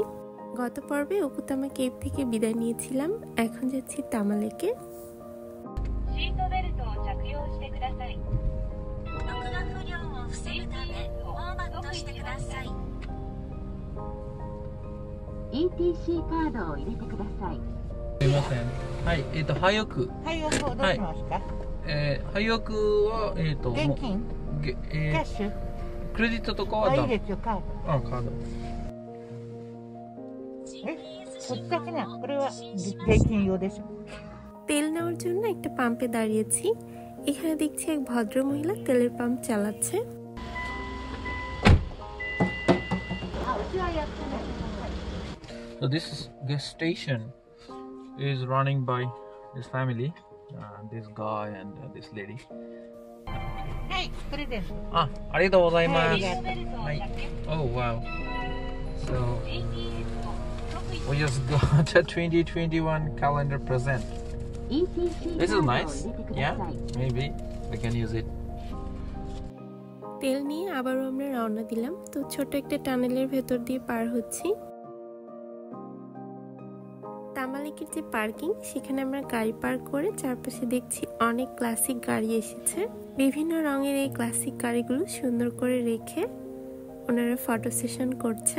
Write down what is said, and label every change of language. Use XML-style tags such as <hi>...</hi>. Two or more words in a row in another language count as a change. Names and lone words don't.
<bn>গত পর্বে ওকুতামা কেভ থেকে বিদায় নিয়েছিলাম, এখন যাচ্ছি তামা লেকে।</bn> <ja>ETC カードを入れてください。すみません。はい、ハイオク。ハイオクをどうしますか？ハイオクは現金？キャッシュ？クレジットとかはいいですよ、カード。あ、カード。こっちだけな、これは現金用でしょ。</ja> <bn>তেল নেওয়ার জন্য একটা পাম্পে দাঁড়িয়েছি। এখানে দেখছি এক ভদ্র মহিলা তেলের পাম্প চালাচ্ছে।</bn> <en>So this gas station is running by this family, this guy and this lady.</en> <ja>はい、プレゼント。ありがとうございます。はい、ありがとう。</ja> <en>はい。Oh wow. So we just got a 2021 calendar present. This is nice. Yeah, maybe we can use it.</en> <bn>তেল নিয়ে আবারও আমরা রওনা দিলাম। তো ছোট একটা টানেলের ভেতর দিয়ে পার হচ্ছি। তামা লেকের যে পার্কিং, সেখানে আমরা গাড়ি পার্ক করে চারপাশে দেখছি অনেক ক্লাসিক গাড়ি এসেছে। বিভিন্ন রঙের এই ক্লাসিক গাড়িগুলো সুন্দর করে রেখে ওনারা ফটো সেশন করছে।</bn>